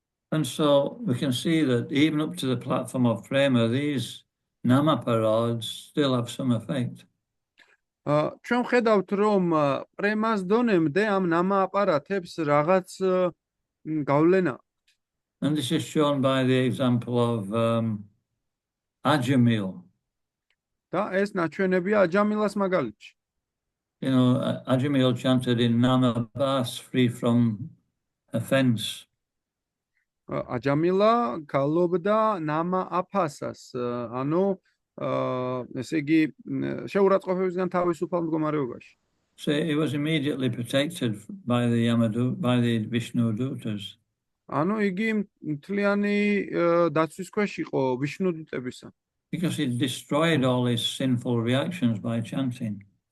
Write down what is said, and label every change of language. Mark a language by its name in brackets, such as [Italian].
[English] And so we can see that even up to the platform of prema, these namaparods still have some effect. [Georgian] ჩვენ ხედავთ რომ პრემას დონემდე ამ ნამა აპარათებს რაღაც გავლენა. [English] And this is shown by the example of Ajamil. [Georgian] და ეს ნაჩვენებია აჯამილას მაგალითში. [English] Ajamil chanted in Namabas, free from offense. [Georgian] აჯამილა გალობდა ნამა აფასას, ანუ ესე იგი შეურაცხყოფებისგან თავისუფალ მდგომარეობაში. [English] So he was immediately protected by the Vishnu Dutas. [Georgian] ანუ იგი მთლიანი დაცვის ქვეშ იყო ვიშნუ დუტებისა. [English] Because he destroyed all his sinful reactions by chanting.